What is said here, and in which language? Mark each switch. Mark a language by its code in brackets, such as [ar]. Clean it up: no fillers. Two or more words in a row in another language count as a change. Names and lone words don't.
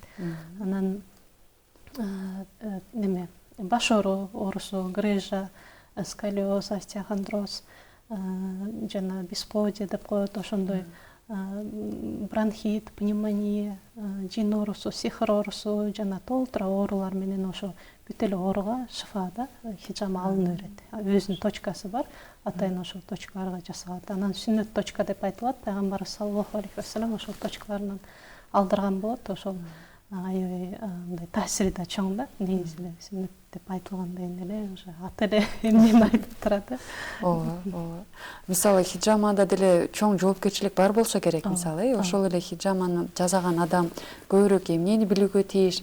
[ky] Анан неме баш оорусу, [ru] грыжа, сколиоз, остеохондроз [ky] жана бесплодие деп коет, ошондой [ru] бронхит, пневмония, [ky] жин оорусу, сихыр оорусу жана толтура оорулар менен ошо бүт эле ооруга шифа да хиджама алына берет. Өзүнүн точкасы бар, атайын ошол точкаларга жасалат. Анан сүннөт точка деп айтылат. Пайгамбар [ar] صلى الله عليه وسلم [ky] ошол точкаларынан алдырган болот. Ошол аябай мындай таасири да чоң да. Негизи эле сүннөт деп айтылгандай эле уже аты эле эмнени айтып турат. Ооба. Мисалы хиджамада деле чоң жоопкерчилик бар болсо керек, мисалы, ошол эле хиджаманы жасаган адам көбүрөөк эмнени билүүгө тийиш?